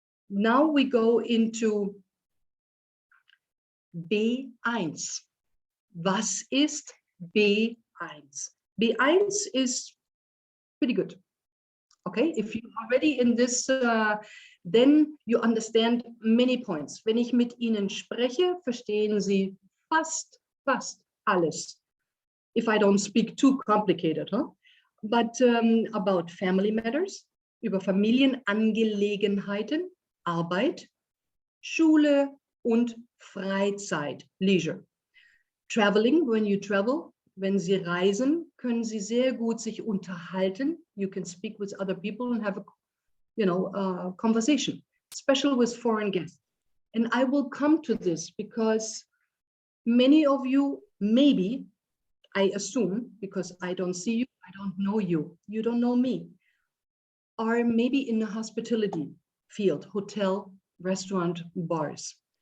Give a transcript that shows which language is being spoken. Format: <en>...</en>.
<en>Now we go into B1.</en> <de>Was ist B1?</de> <en>B1 is pretty good. Okay, if you're already in this, then you understand many points.</en> <de>Wenn ich mit Ihnen spreche, verstehen Sie fast alles.</de> <en>If I don't speak too complicated, huh? But about family matters,</en> <de>über Familienangelegenheiten, Arbeit, Schule und Freizeit, Leisure.</de> <en>Traveling, when you travel,</en> <de>wenn Sie reisen, können Sie sehr gut sich unterhalten.</de> <en>You can speak with other people and have a, you know, conversation, especially with foreign guests. And I will come to this because many of you, maybe, I assume, because I don't see you, I don't know you, you don't know me, are maybe in the hospitality field, hotel, restaurant, bars.</en>